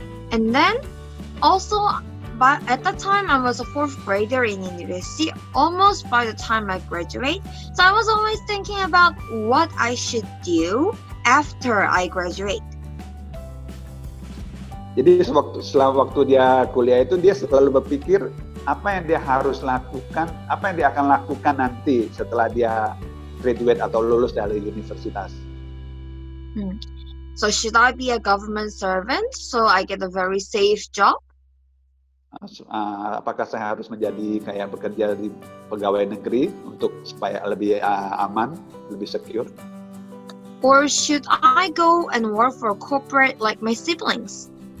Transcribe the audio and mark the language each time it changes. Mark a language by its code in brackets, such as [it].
[en] And then also at that time I was a 4th grader in university, almost by the time I graduate. So I was always thinking about what I should do after I graduate. [id] Jadi setelah waktu dia kuliah itu dia selalu berpikir apa yang dia harus lakukan, apa yang dia akan lakukan nanti setelah dia graduate atau lulus dari universitas. [en] So should I be a government servant so I get a very safe job? [id] Apakah saya harus menjadi kayak bekerja di pegawai negeri untuk supaya lebih aman, lebih secure? [en] Or should I go and work for a corporate like my siblings?